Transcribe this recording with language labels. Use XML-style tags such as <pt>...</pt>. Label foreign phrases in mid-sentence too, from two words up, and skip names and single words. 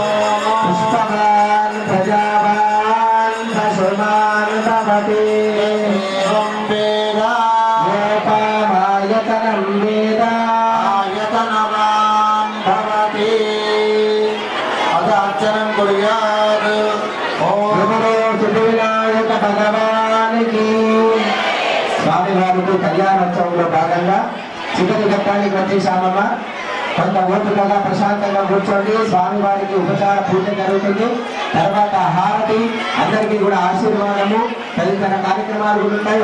<sa>पुष्पवान् प्रजावान् पशुमान् भवति एवं वेदा योपामायतनं वेद आयतनवान् भवति अदार्चनं कुर्यात्</sa> <te>వినాయక భగవానికి స్వామివారికి కళ్యాణోత్సవంలో భాగంగా చివరి ఘట్టానికి వచ్చేసామమ్మ. కొంత ఓపికగా ప్రశాంతంగా కూర్చోండి. స్వామివారికి ఉపచార పూజ జరుగుతుంది. తర్వాత హారతి, అందరికీ కూడా ఆశీర్వాదము, తదితర కార్యక్రమాలు కూడా ఉంటాయి.</te>